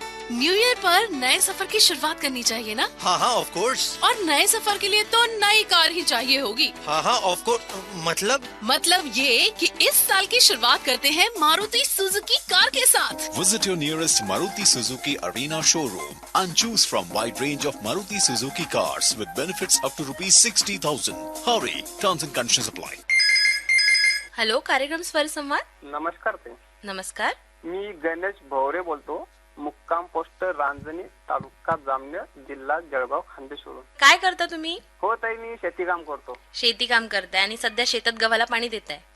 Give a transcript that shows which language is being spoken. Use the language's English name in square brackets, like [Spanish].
[Hindi] New year पर नए सफर की शुरुआत करनी चाहिए ना? हाँ हाँ [English] Of course. [Hindi] और नए सफर के लिए तो नई कार ही चाहिए होगी। हाँ हाँ [English] Of course. [Hindi] मतलब ये कि इस साल की शुरुआत करते हैं मारुति सुजुकी कार के साथ। [English] Visit your nearest Maruti Suzuki Arena showroom and choose from wide range of Maruti Suzuki cars with benefits up to ₹60,000. Hurry, terms and conditions apply. [Marathi] Hello, कार्यक्रम स्वर संवाद. नमस्कार ते. नमस्कार. मी गणेश भोवरे बोलतो, मुक्काम पोस्ट रांजणी, तालुका जामनेर, जिल्हा जळगाव, खानदेशवरून. काय करता तुम्ही? हो ताई, मी शेती काम करतो. शेती काम करताय आणि सध्या शेतात गव्हाला पाणी देताय?